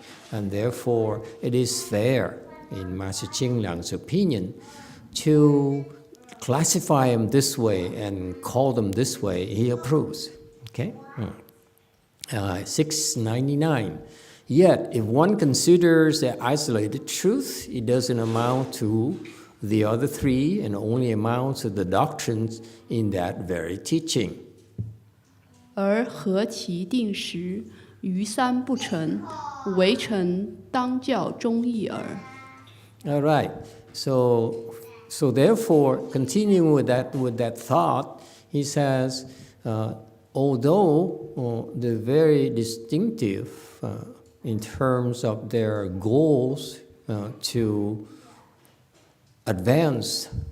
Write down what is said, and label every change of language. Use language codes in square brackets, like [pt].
[en] And therefore, it is fair, in Master Ching Liang's opinion, to classify them this way and call them this way. He approves. Okay? 699. Yet, if one considers the isolated truth, it doesn't amount to the other 3 and only amounts to the doctrines in that very teaching. [zh] 而合其定时，余三不成，唯成当教中义耳。 [en] All right. So therefore, continuing with that thought, he says, although they're very distinctive in terms of their goals to advance